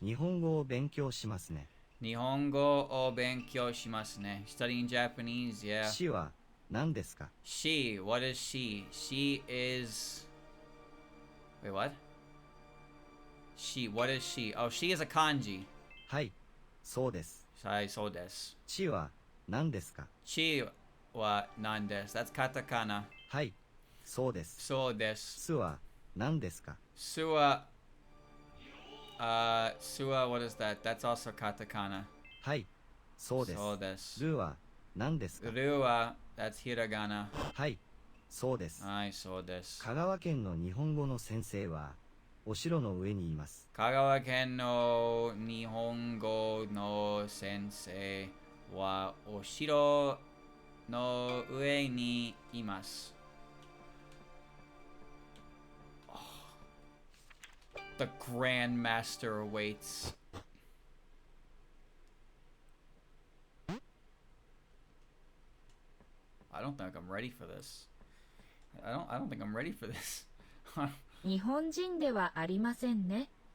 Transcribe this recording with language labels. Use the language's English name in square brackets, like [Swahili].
[Japanese] 日本語を勉強しますね。日本語を勉強しますね。 [English] Studying Japanese, yeah. [Japanese] 市は何ですか？ [English] She, what is she? She is... Wait, what? She, what is she? Oh, she is a kanji. [Japanese] はい、そうです。はい、そうです。市は何ですか？ [English] She [Japanese] は何です。 [English] That's katakana. [Japanese] はい、そうです。そうです。すは何ですか？すは、 [English] what is that? That's also katakana. [Japanese] はい、そうです。そうです。るは何ですか？るは、 [English] that's hiragana. [Japanese] はい、そうです。はい、そうです。香川県の日本語の先生はお城の上にいます。香川県の日本語の先生はお城の上にいます。 [English] The Grandmaster awaits. I don't think I'm ready for this. I don't think I'm ready for this. [Japanese] 日本人ではありませんね。